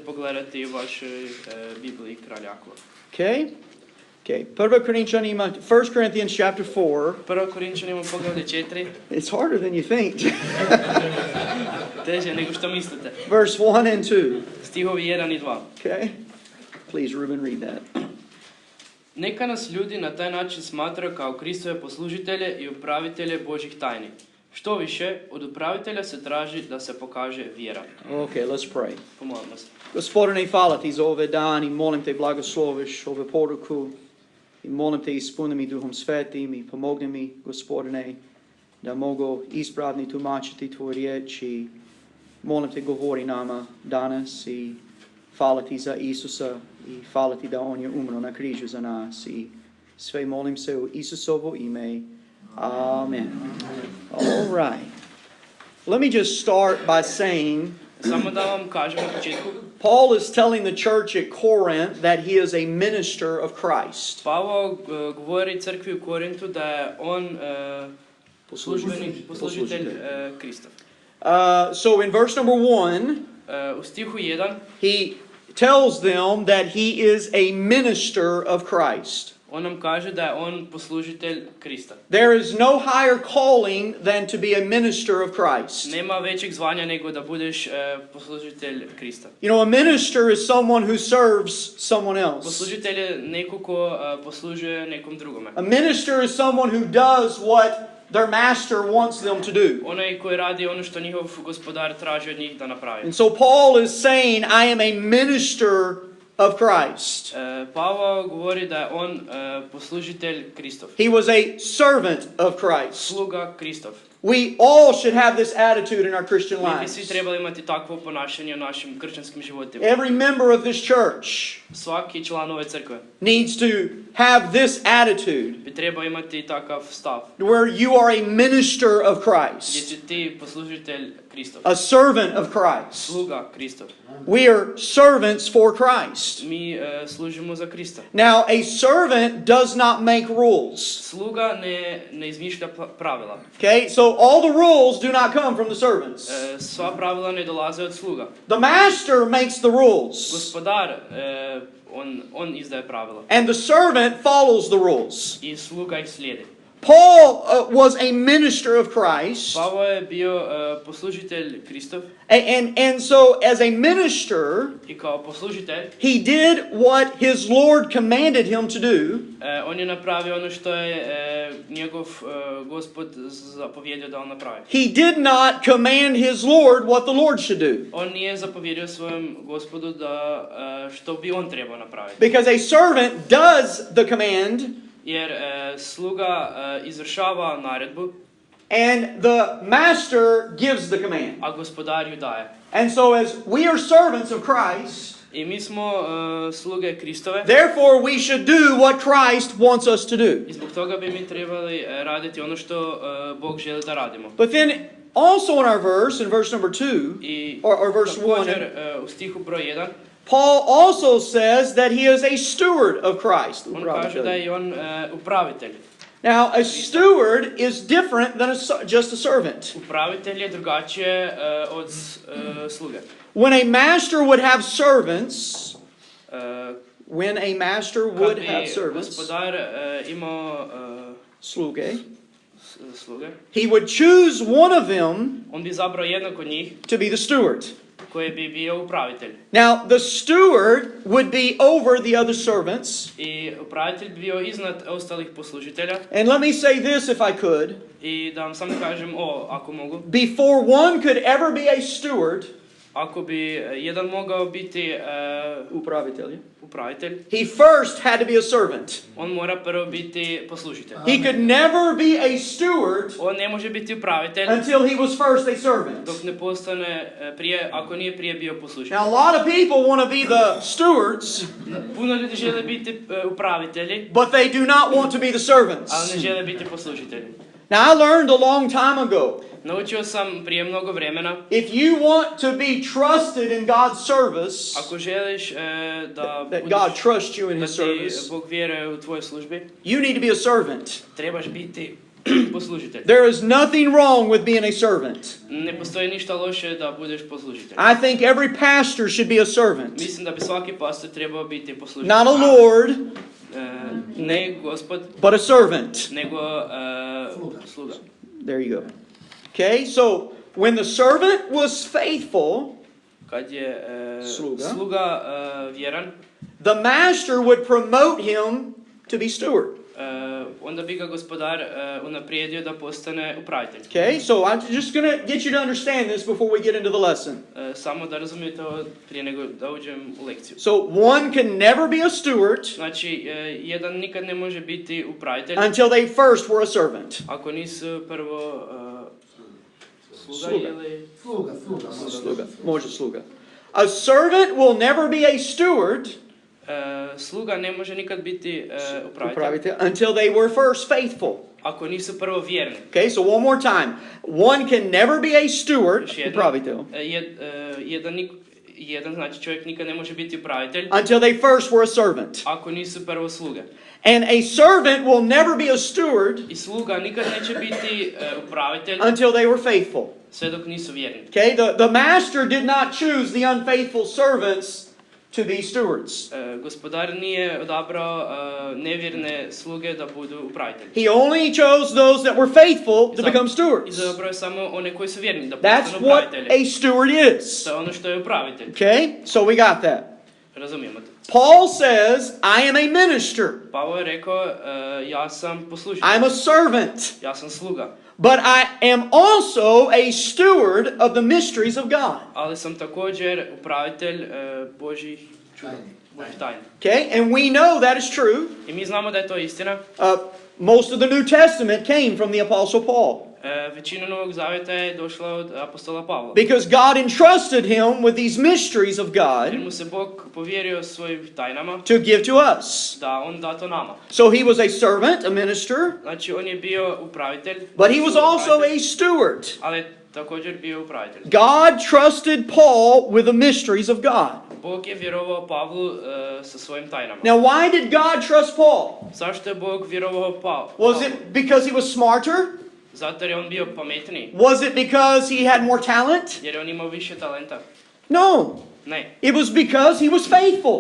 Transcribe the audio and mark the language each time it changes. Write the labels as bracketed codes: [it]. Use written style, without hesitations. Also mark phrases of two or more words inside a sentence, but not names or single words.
[en] Okay? Okay. 1 Corinthians chapter 4. It's harder than you think. Verse 1 and 2. Okay? Please, Ruben, read that. [hr] Neka nas ljudi na taj način smatraju kao Kristove poslužitelje i upravitelje Božjih tajni. Što više, od upravitelja se traži da se pokaže vjera. [en] Okay, let's pray. [hr] Pomolimo se. Gospodine, hvala ti za ove dan i molim te blagosloviš ove poruku i molim te ispuni mi Duhom Svetim i pomogni mi, Gospodine, da mogu ispravni tumačiti tvoju riječ i molim te govori nama danas i hvala ti za Isusa i hvala ti da on je umro na križu za nas i sve molim se u Isusovo ime. [en] Amen. All right. Let me just start by saying [hr] Samo da vam kažem na početku. [en] Paul is telling the church at Corinth that he is a minister of Christ. [hr] Pavao govori crkvi u Korintu da je on poslužitelj Kristov. [en] So in verse number 1, [hr] u stihu 1 [en] he tells them that he is a minister of Christ. [hr] on nam kaže da je on poslužitelj Krista. [en] There is no higher calling than to be a minister of Christ. [hr] Nema većeg zvanja nego da budeš poslužitelj Krista. [en] You know, a minister is someone who serves someone else. [hr] Poslužitelj je neko ko poslužuje nekom drugome. [en] A minister is someone who does what their master wants them to do. [hr] Onaj koji radi ono što njihov gospodar traži od njih da napravi. [en] And so Paul is saying, I am a minister of Christ. [hr] Pavao govori da je on poslužitelj Kristov. [en] He was a servant of Christ. [hr] Sluga Kristov. [en] We all should have this attitude in our Christian [hr] Mi bi [en] lives. [hr] svi trebali imati takvo ponašanje u našim kršćanskim životima. [en] Every member of this church [hr] Svaki član ove crkve [en] needs to have this attitude [hr] bi trebao imati takav stav. [en] where you are a minister of [hr] Gdje [en] Christ, [hr] si ti poslužitelj Kristov. [en] a servant of Christ. [hr] Sluga Kristov. [en] We are servants for Christ. [hr] Mi služimo za Krista. [en] Now, a servant does not make rules. [hr] Sluga ne izmišlja pravila. [en] Okay, so all the rules do not come from the servants. [hr] Sva pravila ne dolaze od sluga. [en] The master makes the rules, [hr] Gospodar, on izdaje pravila. [en] and the servant follows the rules. [hr] I sluga ih slijedi. [en] Paul was a minister of Christ, [hr] Pavao je bio poslužitelj Kristov. [en] and so as a minister, [hr] I kao poslužitelj, [en] he did what his Lord commanded him to do, [hr] on je napravio ono što je njegov Gospod zapovjedio da on napravi. [en] he did not command his Lord what the Lord should do. [hr] On nije zapovjedio svojem Gospodu da što bi on trebao napraviti. [en] Because a servant does the command, [hr] Jer sluga izvršava naredbu, [en] and the master gives the command. [hr] a gospodar ju daje. [en] And so as we are servants of Christ, [hr] I mi smo sluge Kristove, [en] therefore we should do what Christ wants us to do. [hr] i zbog toga bi mi trebali raditi ono što Bog želi da radimo. [en] But then also in our verse, in verse number 2, [hr] I [en] or verse 1, [hr] također u stihu broj 1, [en] Paul also says that he is a steward of Christ. [hr] on kaže da je on upravitelj. [en] Now, a steward is different than just a servant. [hr] Upravitelj je drugačije od sluge. [en] When a master would have servants, [hr] Gospodar imao sluge, sluge, [en] he would choose one of them [hr] on bi izabrao jednog od njih [en] to be the steward. [hr] koji bi bio upravitelj. [en] Now, the steward would be over the other servants. [hr] I upravitelj bi bio iznad ostalih poslužitelja. [en] And let me say this if I could. [hr] I da vam samo kažem ako mogu. [en] Before one could ever be a steward, [hr] Ako bi jedan mogao biti upravitelj, [en] he first had to be a servant. [hr] On mora prvo biti poslužitelj. [en] He could never be a steward [hr] On ne može biti upravitelj [en] until he was first a servant. [hr] dok ne postane ako nije prije bio poslužitelj. [en] Now, a lot of people want to be the stewards, [hr] Puno ljudi žele biti upravitelji, [en] but they do not want to be the servants. [hr] ali ne žele biti poslužitelji. [en] Now, I learned a long time ago, [hr] Naučio sam prije mnogo vremena, [en] if you want to be trusted in God's service, [hr] ako želiš da [en] that God trusts you in [hr] da [en] His [hr] ti [en] service, [hr] Bog vjeruje u tvojoj službi, [en] you need to be a servant. [hr] trebaš biti poslužitelj. [en] There is nothing wrong with being a servant. [hr] Ne postoji ništa loše da budeš poslužitelj. [en] I think every pastor should be a servant. [hr] Mislim da bi svaki pastor trebao biti poslužitelj. [en] Not a Lord, [hr] Ne gospod, [en] but a servant. [hr] nego sluga. [en] There you go. Okay, so when the servant was faithful, [hr] Kad je Sluga. sluga vjeran, [en] the master would promote him to be steward. [hr] onda bi ga gospodar unaprijedio da postane upravitelj. [en] Okay, so I'm just going to get you to understand this before we get into the lesson. [hr] Samo da razumijete ovo prije nego da uđem u lekciju. [en] So one can never be a steward [hr] Znači, jedan nikad ne može biti upravitelj [en] until they first were a servant. [hr] ako nisu prvo sluga Sluga. ili... Sluga. Može sluga. [en] A servant will never be a steward [hr] Sluga ne može nikad biti upravitelj [en] until they were first faithful. [hr] ako nisu prvo vjerni. [en] Okay, so one more time. One can never be a steward, [hr] Još jednom. upravitelj, Jedan znači čovjek nikad ne može biti upravitelj [en] until they first were a servant. [hr] ako nisu prvo sluge. [en] And a servant will never be a steward [hr] I sluga nikad neće biti upravitelj [en] until they were faithful. [hr] sve dok nisu vjerni. [en] Okay, the master did not choose the unfaithful servants to be stewards. [hr] Gospodar nije odabrao nevjerne sluge da budu upravitelji. [en] He only chose those that were faithful to become stewards. [hr] Izabrao je samo one koji su vjerni da [en] That's [hr] postanu [en] what [hr] upravitelji. [en] a steward is. [hr] To je ono što je upravitelj. [en] Okay, so we got that. [hr] Razumijemo to. [en] Paul says, I am a minister. [hr] Pavao je rekao, ja sam poslušnik, [en] I'm a servant. [hr] ja sam sluga, [en] But I am also a steward of the mysteries of God. [hr] ali sam također upravitelj Božjih tajni. [en] Okay, and we know that is true. [hr] I mi znamo da je to istina. [en] Most of the New Testament came from the Apostle Paul. [hr] Većina Novog Zavjeta je došla od apostola Pavla. [en] Because God entrusted him with these mysteries of [hr] Jer [en] God [hr] mu se Bog povjerio svojim tajnama [en] to give to us. [hr] da on da to nama. [en] So he was a servant, a minister, [hr] Znači on je bio upravitelj, [en] but he was also a steward. [hr] ali je također bio upravitelj. [en] God trusted Paul with the mysteries of God. [hr] Bog je vjerovao Pavlu sa svojim tajnama. [en] Now, why did God trust Paul? [hr] Zašto je Bog vjerovao Pavlu? [en] Was it because he was smarter? [hr] Zato jer je on bio pametniji. [en] Was it because he had more talent? [hr] Jer je on imao više talenta. [en] No. [hr] Ne. [en] It was because he was faithful.